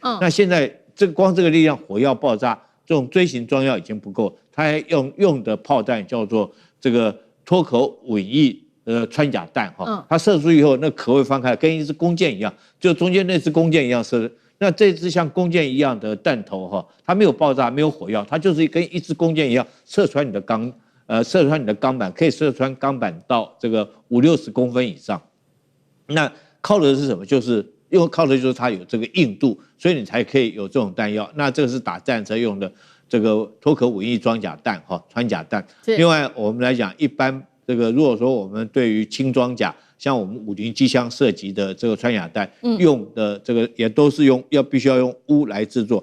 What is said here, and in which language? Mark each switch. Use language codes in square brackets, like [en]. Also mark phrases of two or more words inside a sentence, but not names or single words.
[zh] 那現在光這個力量，火藥爆炸，這種錐形裝藥已經不夠，它還用的炮彈叫做這個脫殼穩翼穿甲彈它射出以後，那殼會翻開，跟一支弓箭一樣，就中間那支弓箭一樣射， 那這支像弓箭一樣的彈頭哈，它沒有爆炸，沒有火藥，它就是跟一支弓箭一樣，射穿你的鋼板，可以射穿鋼板到這個50-60公分以上。那靠的是什麼？就是因為靠的就是它有這個硬度，所以你才可以有這種彈藥。那這個是打戰車用的這個脱殼51裝甲彈哈，穿甲彈。另外我們來講，一般這個如果說我們對於輕裝甲，像我們50機槍射擊的這個穿甲彈，用的這個也都是必須要用鎢來制作。